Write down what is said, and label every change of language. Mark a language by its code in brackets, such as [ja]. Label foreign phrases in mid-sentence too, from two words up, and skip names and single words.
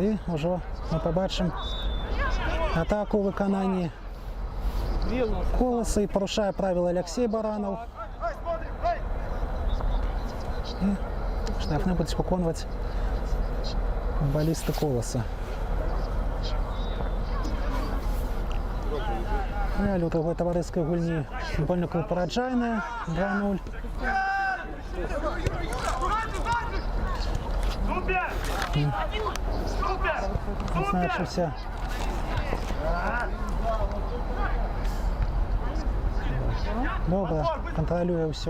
[be] І ўжо мы побачым атаку ў выкананні Колоса і парушае правила Алексей Баранов. І штрафны будуць выконваць футболисты Колоса. [uk] У другой товариської гульні футбольний клуб Параджайна 2-0. Супер! Супер! Відзначився добре, контролює все.